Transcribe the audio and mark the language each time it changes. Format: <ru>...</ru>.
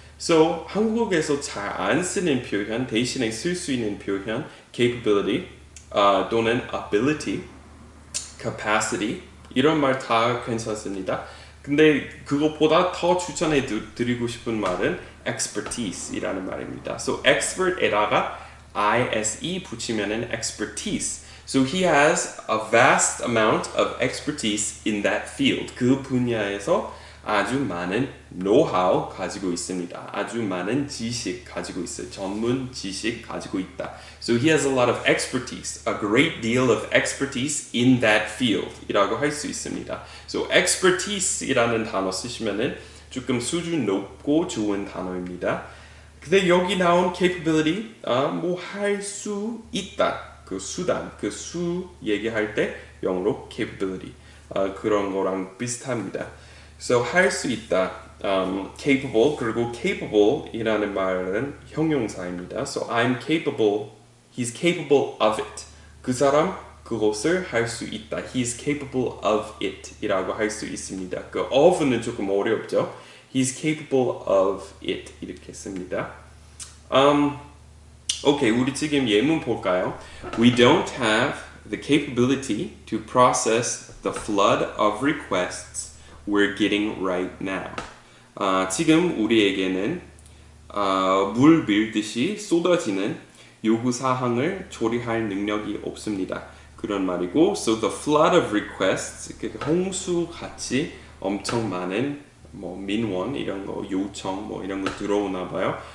<ko>So 한국에서 잘 안 쓰는 표현, 대신에 쓸 수 있는 표현 capability 또는 ability, capacity 이런 말 다 괜찮습니다. 근데 그것보다 더 추천해 드리고 싶은 말은 expertise이라는 말입니다. So expert에다가 ise 붙이면은 expertise.</ko> <en>So he has a vast amount of expertise in that field.</en> <ko>그 분야에서 아주 많은 know-how 가지고 있습니다. 아주 많은 지식 가지고 있어요. 전문 지식 가지고 있다.</ko> <en>So he has a lot of expertise, a great deal of expertise in that field</en> <ko>이라고 할 수 있습니다. So expertise이라는 단어 쓰시면은 조금 수준 높고 좋은 단어입니다. 근데 여기 나온 capability, 뭐 할 수 있다. 그 수단, 그 수 얘기할 때 영어로 capability 그런 거랑 비슷합니다. So 할 수 있다, capable 그리고 capable이라는 말은 형용사입니다.</ko> <en>So I'm capable, he's capable of it.</en> <ko>그 사람 그것을 할 수 있다.</ko> <en>He's capable of it.</en> <ko>이라고 할 수 있습니다. 그 of는 조금 어렵죠.</ko> <en>He's capable of it</en> <ko>이렇게 씁니다. 오케이, 우리 지금 예문 볼까요?</ko> <en>We don't have the capability to process the flood of requests we're getting right now.</en> <ko>지금 우리에게는 물 밀듯이 쏟아지는 요구 사항을 조리할 능력이 없습니다. 그런 말이고,</ko> <en>so the flood of requests,</en> <ko>홍수 같이 엄청 많은 뭐 민원 이런 거 요청 뭐 이런 거 들어오나 봐요.</ko>